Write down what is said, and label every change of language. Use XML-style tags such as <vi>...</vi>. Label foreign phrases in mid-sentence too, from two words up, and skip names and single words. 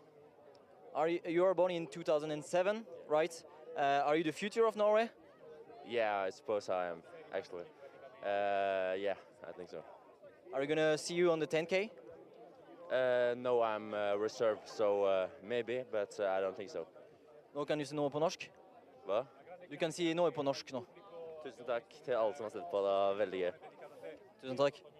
<en>You are born in 2007, right? Are you the future of Norway? Yeah, I suppose I am, actually. Yeah, I think so. Are we gonna see you on the 10K? No, I'm reserved, so maybe, but I don't think so.</en> <no>Nå kan du si noe på norsk. Hva? Du kan si noe på norsk nå. Tusen takk til alle som har sett på, det var veldig gøy. Tusen takk.</no>